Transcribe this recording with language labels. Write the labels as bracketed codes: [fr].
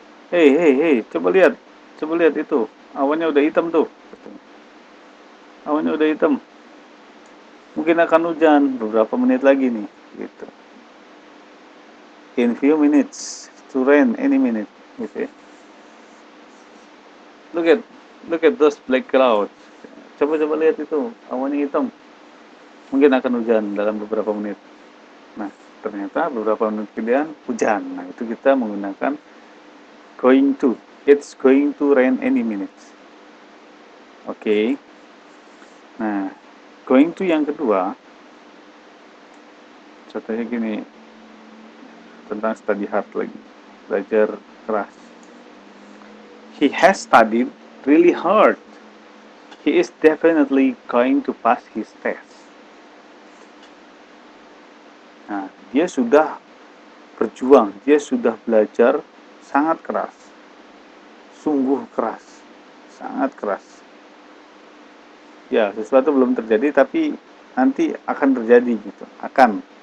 [id] Hey, hey, hey, coba lihat itu. Awannya udah hitam tuh. Awannya udah hitam. Mungkin akan hujan beberapa menit lagi nih, gitu. [en] In few minutes to rain any minute, [id] gitu ya. [en] Look at those black clouds. [id] Coba lihat itu, awannya hitam. Mungkin akan hujan dalam beberapa menit. Nah, ternyata beberapa menit kemudian hujan. Nah, itu kita menggunakan going to. [en] It's going to rain any minutes. [id] Oke. Nah, going to yang kedua, contohnya gini, tentang study hard lagi, belajar keras. [en] He has studied really hard. He is definitely going to pass his test. [id] Nah, dia sudah berjuang, dia sudah belajar sangat keras, sungguh keras, sangat keras. Ya, sesuatu belum terjadi tapi nanti akan terjadi gitu, akan.